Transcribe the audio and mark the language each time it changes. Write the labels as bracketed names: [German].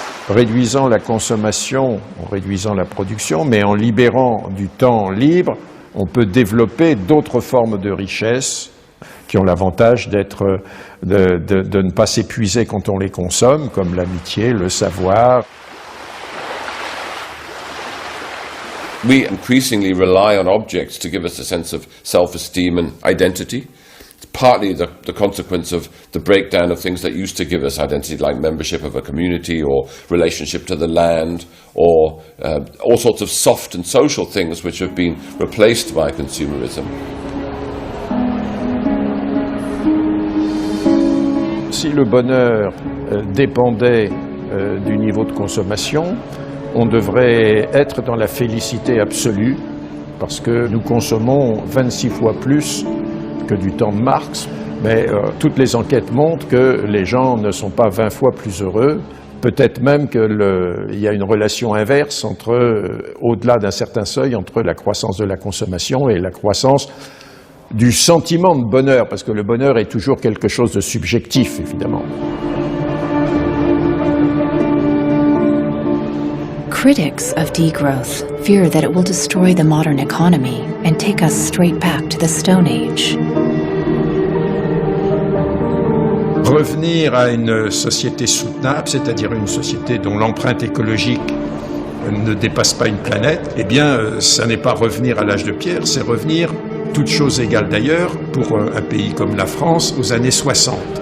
[French] Réduisant la consommation, en réduisant la production, mais en libérant du temps libre, on peut développer d'autres formes de richesse qui ont l'avantage de ne pas s'épuiser quand on les consomme, comme l'amitié, le savoir. [English] We increasingly rely on objects to give us a sense of self-esteem and identity. It's partly the consequence of the breakdown of things that used to give us identity, like membership of a community or relationship to the land, or all sorts of soft and social things which have been replaced by consumerism. [French] Si le bonheur dépendait du niveau de consommation, on devrait être dans la félicité absolue, parce que nous consommons 26 fois plus que du temps de Marx, mais toutes les enquêtes montrent que les gens ne sont pas 20 fois plus heureux, peut-être même qu'il y a une relation inverse au-delà d'un certain seuil, entre la croissance de la consommation et la croissance du sentiment de bonheur, parce que le bonheur est toujours quelque chose de subjectif, évidemment. [English] Critics of degrowth fear that it will destroy the modern economy and take us straight back to the Stone Age. [French] Revenir à une société soutenable, c'est-à-dire une société dont l'empreinte écologique ne dépasse pas une planète, eh bien, ça n'est pas revenir à l'âge de pierre, c'est revenir, toutes choses égales d'ailleurs, pour un pays comme la France, aux années 60.